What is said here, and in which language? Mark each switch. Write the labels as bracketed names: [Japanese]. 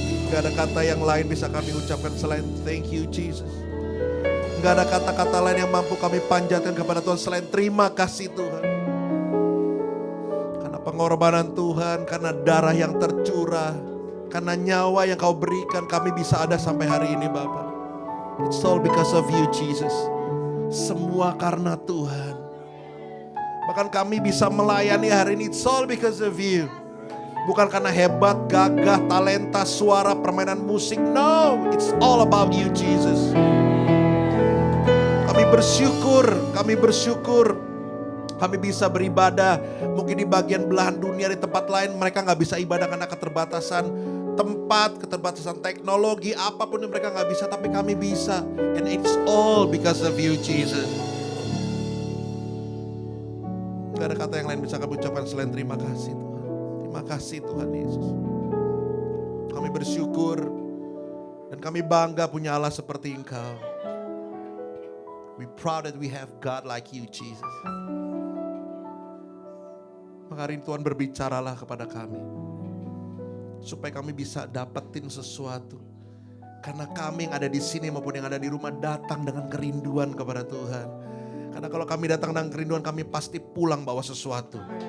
[Indonesian] Gak ada kata yang lain bisa kami ucapkan selain [English] thank you Jesus. [Indonesian] Gak ada kata-kata lain yang mampu kami panjatkan kepada Tuhan selain terima kasih Tuhan. Karena pengorbanan Tuhan, karena darah yang tercurah, karena nyawa yang Kau berikan, kami bisa ada sampai hari ini Bapa. [English] It's all because of you Jesus. [Indonesian] Semua karena Tuhan. Bahkan kami bisa melayani hari ini, [English] it's all because of you. [Indonesian] Bukan karena hebat, gagah, talenta, suara, permainan musik. [English] No, it's all about you Jesus. [Indonesian] Kami bersyukur kami bisa beribadah. Mungkin di bagian belahan dunia, di tempat lain mereka gak bisa ibadah karena keterbatasan tempat, keterbatasan teknologi, apapun yang mereka gak bisa, tapi kami bisa. [English] And it's all because of you Jesus. [Indonesian] Gak ada kata yang lain bisa kami ucapkan selain terima kasih Tuhan. Terima kasih Tuhan Yesus. Kami bersyukur dan kami bangga punya Allah seperti Engkau. [English] We proud that we have God like you Jesus. [Indonesian] Maka hari ini Tuhan berbicaralah kepada kami, supaya kami bisa dapetin sesuatu. Karena kami yang ada di sini maupun yang ada di rumah datang dengan kerinduan kepada Tuhan. Karena kalau kami datang dengan kerinduan, kami pasti pulang bawa sesuatu.